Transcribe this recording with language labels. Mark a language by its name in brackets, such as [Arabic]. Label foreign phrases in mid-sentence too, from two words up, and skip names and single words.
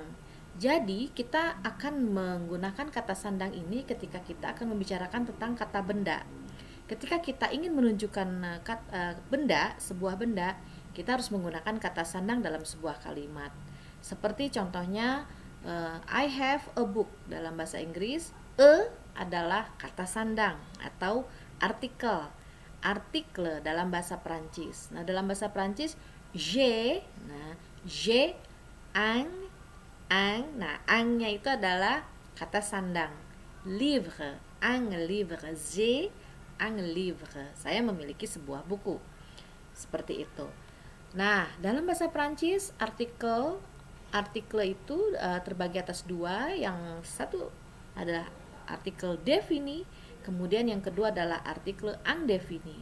[Indonesian] Jadi kita akan menggunakan kata sandang ini ketika kita akan membicarakan tentang kata benda. Ketika kita ingin menunjukkan benda, sebuah benda, kita harus menggunakan kata sandang dalam sebuah kalimat. Seperti contohnya [English] I have a book [Indonesian] dalam bahasa Inggris, adalah kata sandang atau artikel. Artikel dalam bahasa Prancis. Nah, dalam bahasa Prancis [French] j'ai un. [Indonesian] Nah, angnya itu adalah kata sandang. [French] Livre, un livre, j'ai un livre. [Indonesian] Saya memiliki sebuah buku. Seperti itu. Nah, dalam bahasa Prancis artikel itu terbagi atas dua. Yang satu adalah artikel défini, kemudian yang kedua adalah artikel indéfini.